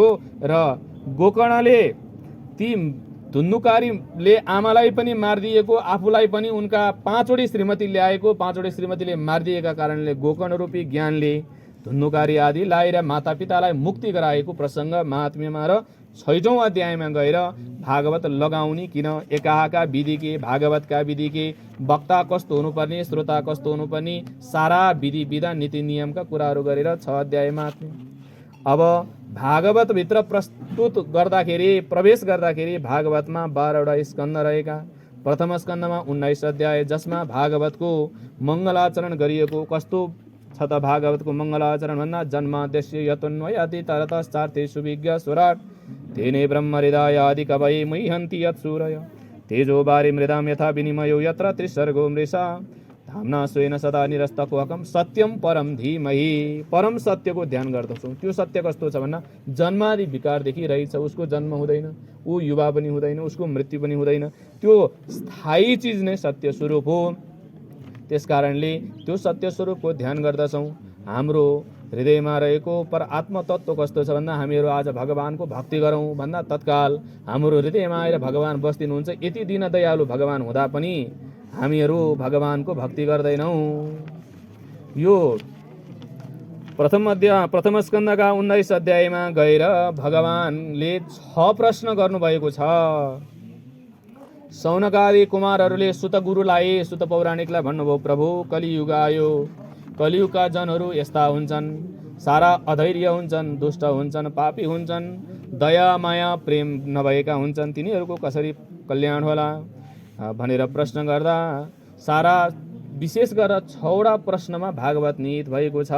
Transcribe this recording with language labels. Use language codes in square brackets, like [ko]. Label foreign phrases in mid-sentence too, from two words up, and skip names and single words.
[ne] र गोकर्णले ती धुन्धुकारीले आमालाई पनि मारिदिएको, आफूलाई पनि उनका 5वटी श्रीमती ल्याएको, 5वटी श्रीमतीले मारिदिएका कारणले गोकर्ण रूपी ज्ञानले धुन्नुकारी आदि लाएर मातापितालाई मुक्ति गराएको प्रसङ्ग महात्म्यमा र 6औं अध्यायमा गएर भागवत लगाउने किन, एकाका विधि के, भागवतका विधि के, वक्ता कस्तो हुनुपर्ने, श्रोता कस्तो हुनुपर्ने, सारा विधि विधान नीति नियमका कुराहरू गरेर 6 अध्याय महात्म्य। अब भागवतभित्र प्रस्तुत गर्दाखेरि, प्रवेश गर्दाखेरि भागवतमा 12वटा स्कन्द रहेका। प्रथम स्कन्दमा 19 अध्याय, जसमा भागवतको मङ्गलाचरण गरिएको। कस्तो छ त भागवतको मङ्गलाचरण भन्दा, [sa] जन्माद्यस्य यतोन्वयाति तरतश्चार्थे सुविज्ञ स्वराट तेने ब्रह्म हृदयादि कवये मुह्यन्ति यत्सूरय तेजो बारी मृदाम यथा विनिमयो यत्र त्रिसर्गो मृषा धाम्ना स्वेन सदा निरस्तकोहकम सत्यम परम धीमहि। [ne] परम सत्यको ध्यान गर्दछौँ। त्यो सत्य कस्तो छ भन्दा, जन्मादि विकार देखिरहेछ, उसको जन्म हुँदैन, ऊ युवा पनि हुँदैन, उसको मृत्यु पनि हुँदैन, त्यो स्थायी चिज नै सत्य स्वरूप हो। त्यसकारणले त्यो सत्य स्वरूपको ध्यान गर्दछौँ। हाम्रो हृदयमा रहेको पर आत्मतत्व कस्तो छ भन्दा, हामीहरू आज भगवानको भक्ति गरौँ भन्दा तत्काल हाम्रो हृदयमा आएर भगवान बस्दिनुहुन्छ। यति दिन दयालु भगवान हुँदा पनि हामीहरू भगवानको भक्ति गर्दैनौँ। यो प्रथम स्कन्दका 19 अध्यायमा गएर भगवानले 6 प्रश्न गर्नुभएको छ। सौनकादि कुमारहरूले सुत गुरुलाई, सुत पौराणिकलाई भन्नुभयो, प्रभु कलियुग आयो, कलियुगका जनहरू यस्ता हुन्छन्, सारा अधैर्य हुन्छन्, दुष्ट हुन्छन्, पापी हुन्छन्, दया माया प्रेम नभएका हुन्छन्, तिनीहरूको कसरी कल्याण होला भनेर प्रश्न गर्दा सारा विशेष गरेर 6वटा प्रश्नमा भागवत निहित भएको छ।